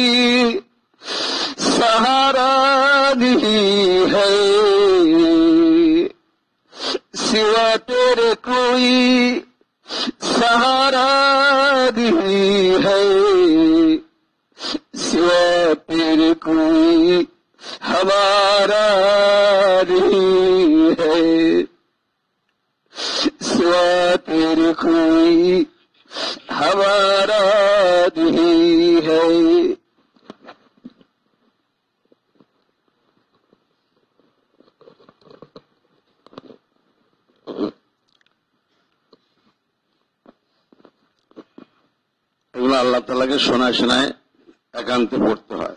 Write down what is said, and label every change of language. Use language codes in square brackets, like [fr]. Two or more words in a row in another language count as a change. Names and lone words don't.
[ur] سہارا نہیں ہے، سوا تیرے کوئی سہارا نہیں ہے، سوا تیرے کوئی ہمارا نہیں ہے، سوا تیرے کوئی ہمارا نہیں ہے۔ [bn] এগুলো আল্লাহ তাআলাকে শোনায় শোনায় একান্তে পড়তে হয়।